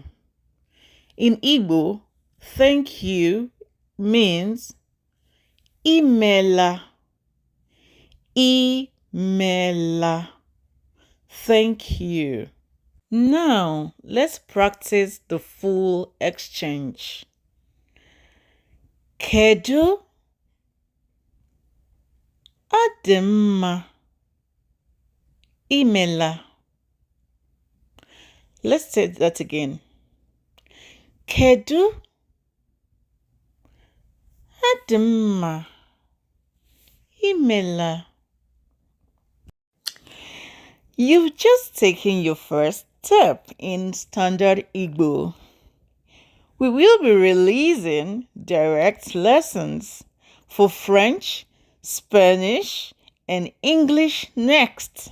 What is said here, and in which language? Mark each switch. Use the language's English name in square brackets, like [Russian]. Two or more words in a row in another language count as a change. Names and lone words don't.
[English] In Igbo, thank you means imela. Imela. Thank you. Now, let's practice the full exchange. [Igbo] Kedu. Adị mma. Imela. [English] Let's say that again. [Igbo] Kedu. Adị mma. Imela. [English] You've just taken your first step in Standard Igbo. We will be releasing direct lessons for French, Spanish, and English next.